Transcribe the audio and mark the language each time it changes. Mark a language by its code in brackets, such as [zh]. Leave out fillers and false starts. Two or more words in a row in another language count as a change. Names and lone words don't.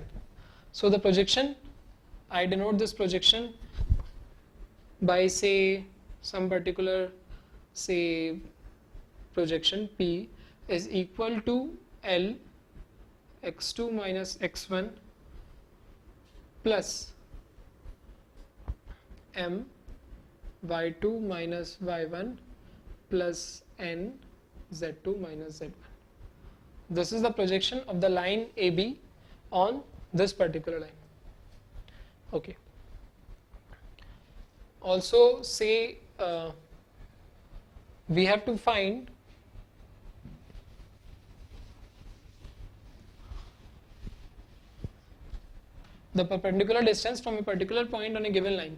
[en] So the projection, I denote this projection by say some particular say projection P is equal to L x2 minus x1 plus m y2 minus y1 plus n z2 minus z1. This is the projection of the line AB on this particular line. Okay. Also say we have to find the perpendicular distance from a particular point on a given line.